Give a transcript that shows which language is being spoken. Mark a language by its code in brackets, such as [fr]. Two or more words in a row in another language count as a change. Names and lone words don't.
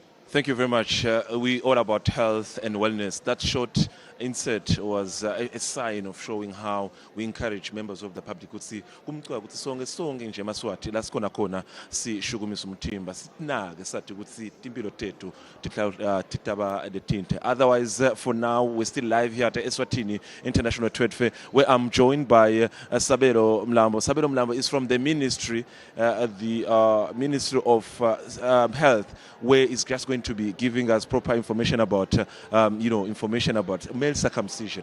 [en] Thank you very much. We all about health and wellness. That short insert was a sign of showing how we encourage members of the public [ss] ukuthi kumcwa ukuthi sonke nje eMaswati la sikhona khona sishukumisa umthimba sinake sathi ukuthi impilo tethu titaba detinte. [en] Otherwise, for now we're still live here at Eswatini International Trade Fair, where I'm joined by Sabelo Mlambo. Sabelo Mlambo is from the Ministry of Health, where it's just going to be giving us proper information about information about male circumcision.